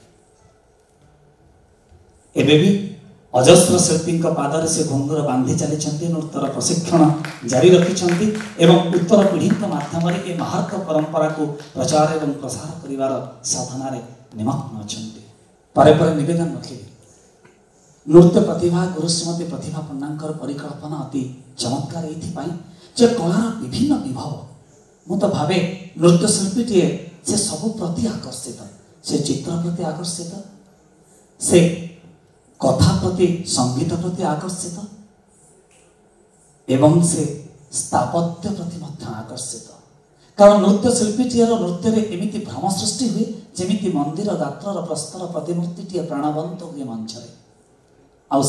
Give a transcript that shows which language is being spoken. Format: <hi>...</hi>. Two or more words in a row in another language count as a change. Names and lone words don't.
<or>ଏବେ ବି ଅଜସ୍ର ଶିଳ୍ପୀଙ୍କ ପାଦରେ ସେ ଘୁଙ୍ଗୁର ବାନ୍ଧି ଚାଲିଛନ୍ତି, ନୃତ୍ୟର ପ୍ରଶିକ୍ଷଣ ଜାରି ରଖିଛନ୍ତି ଏବଂ ଉତ୍ତର ପିଢ଼ିଙ୍କ ମାଧ୍ୟମରେ ଏ ମହାର୍ଘ ପରମ୍ପରାକୁ ପ୍ରଚାର ଏବଂ ପ୍ରସାର କରିବାର ସାଧନାରେ ନିମଗ୍ନ ଅଛନ୍ତି। ପରେ ପରେ ନିବେଦନ ରଖିବି ନୃତ୍ୟ ପ୍ରତିଭା ଗୁରୁ ଶ୍ରୀମତୀ ପ୍ରତିଭା ପଣ୍ଡାଙ୍କର ପରିକଳ୍ପନା ଅତି ଚମତ୍କାର ଏ କଳାର ବିଭିନ୍ନ ବିଭବ ମୁଁ ତ ଭାବେ ନୃତ୍ୟ ଶିଳ୍ପୀଟିଏ ସେ ସବୁ ପ୍ରତି ଆକର୍ଷିତ ସେ ଚିତ୍ର ପ୍ରତି ଆକର୍ଷିତ ସେ କଥା ପ୍ରତି ସଙ୍ଗୀତ ପ୍ରତି ଆକର୍ଷିତ से चित्र प्रति आकर्षित से कथा प्रति संगीत प्रति आकर्षित ଏବଂ ସେ ସ୍ଥାପତ୍ୟ ପ୍ରତି ମଧ୍ୟ ଆକର୍ଷିତ କାରଣ ନୃତ୍ୟ ଶିଳ୍ପୀଟିର ନୃତ୍ୟ ଏମିତି ଭ୍ରମ ସୃଷ୍ଟି ହୁଏ ଯେମିତି ମନ୍ଦିର ଗାତ୍ର ପ୍ରସ୍ତର ପ୍ରତିମୂର୍ତ୍ତି ପ୍ରାଣବନ୍ତ ହୋଇ ମଞ୍ଚରେ ଆଉ</or>